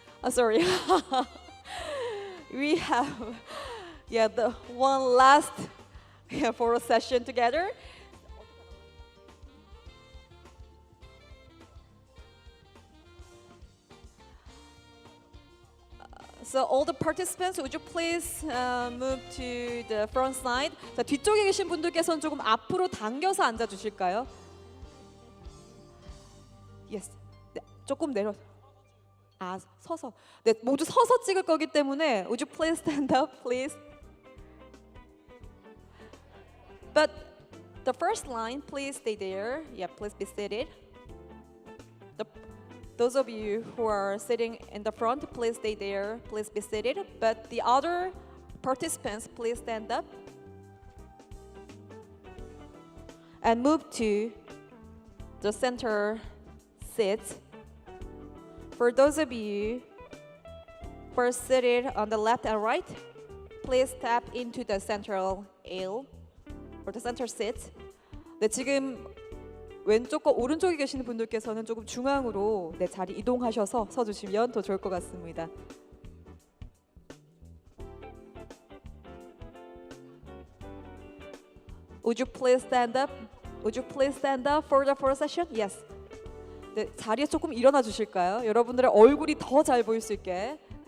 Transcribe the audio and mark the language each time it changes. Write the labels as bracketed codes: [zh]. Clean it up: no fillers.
[en] Sorry. We have the one last photo session together. So all the participants, would you please move to the front side? [ko] 자, 뒤쪽에 계신 분들께서는 조금 앞으로 당겨서 앉아 주실까요? Yes. 네, 조금 내려. 서서. 네, 모두 서서 찍을 거기 때문에 [en] would you please stand up, please? But the first line, please stay there. Yeah, please be seated. Those of you who are sitting in the front, please stay there. Please be seated. But the other participants, please stand up and move to the center seats. For those of you who are seated on the left and right, please step into the central aisle or the center seat. [ko] 네, 지금 왼쪽과 오른쪽에 계시는 분들께서는 조금 중앙으로 자리 이동하셔서 서주시면 더 좋을 것 같습니다. [en] Would you please stand up? Would you please stand up for the photo session? Yes. [ko] 네, 자리에 조금 일어나 주실까요? 여러분들의 얼굴이 더 잘 보일 수 있게.